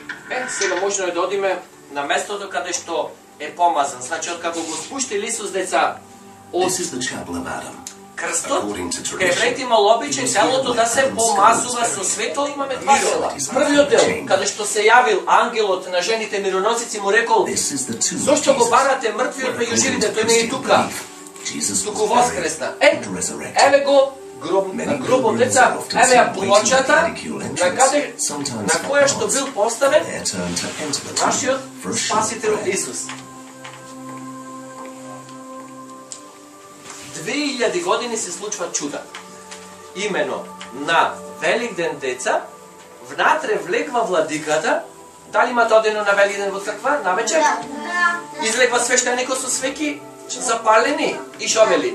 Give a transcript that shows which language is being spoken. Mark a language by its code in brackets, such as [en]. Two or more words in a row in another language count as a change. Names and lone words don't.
[mk] Сега можно е да одиме на местото каде што е помазан. Значи, од како го спуштил Исус деца од [en] This is the chapel of Adam. [mk] крстот, [en] According to [mk] кај [en] tradition, [mk] евреите имал обичај телото да се помазува со светол, имаме два дела. Првиот дел, каде што се јавил ангелот на жените мироносици, му рекол: [en] this is the tomb of [mk] зошто го [en] Jesus, [mk] барате мртвиот [en] where, [mk] меѓу [en] according [mk] живите, [en] to [mk] тој не е [en] Christian [mk] тука, [en] belief, Jesus [mk] туку [en] was buried [mk] воскресна. [en] and resurrected. [mk] Еве го гробот деца, еве ја плочата на каде на која што бил поставен [en] Their turn to enter the tomb [mk] нашиот [en] for a short [mk] спасител [en] prayer. [mk] Исус. 2000 години се случват чуда. Имено на Великден деца, внатре влегва владиката. Дали имате одено на Великден во црква навечер? Излегва свештеникот со свеки запалени и шо вели?